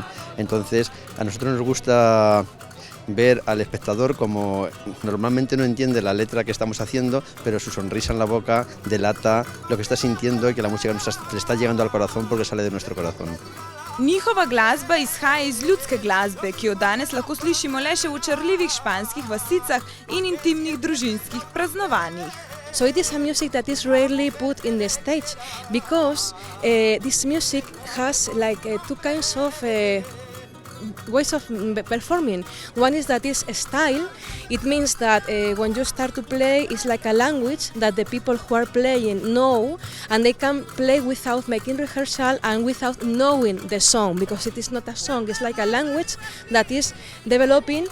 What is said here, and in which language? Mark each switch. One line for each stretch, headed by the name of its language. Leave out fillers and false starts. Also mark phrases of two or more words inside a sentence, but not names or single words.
Spanish: Entonces, a nosotros nos gusta ver al espectador como normalmente no entiende la letra que estamos haciendo, pero su sonrisa en la boca delata lo que está sintiendo y que la música le está llegando al corazón porque sale de nuestro corazón.
Slovenian: Njihova glasba izhaja iz ljudske glasbe, ki jo danes lahko slišimo le še v očarljivih španskih vasicah in intimnih družinskih praznovanjih.
English: So it is a music that is rarely put in the stage because this music has like two kinds of ways of performing. One is that is a style. It means that when you start to play, it's like a language that the people who are playing know, and they can play without making rehearsal and without knowing the song, because it is not a song, it's like a language that is developing.